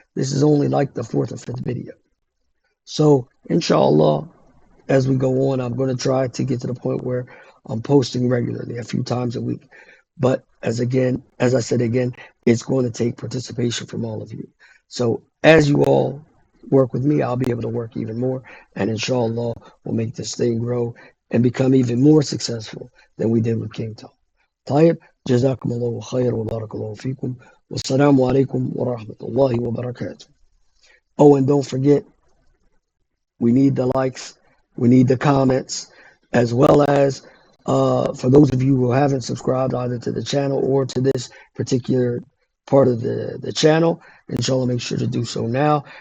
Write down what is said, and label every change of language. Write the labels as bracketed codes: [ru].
[en] This is only like the fourth or fifth video. So, inshallah, as we go on, I'm going to try to get to the point where I'm posting regularly, a few times a week. But as I said again, it's going to take participation from all of you. So as you all work with me, I'll be able to work even more. And inshallah, we'll make this thing grow and become even more successful than we did with King Talk. [ar] طيب, جزاكم الله خير وبارك الله فيكم والسلام عليكم ورحمة الله وبركاته. [en] Oh, and don't forget, we need the likes, we need the comments, as well as for those of you who haven't subscribed either to the channel or to this particular part of the channel, inshallah, make sure to do so now.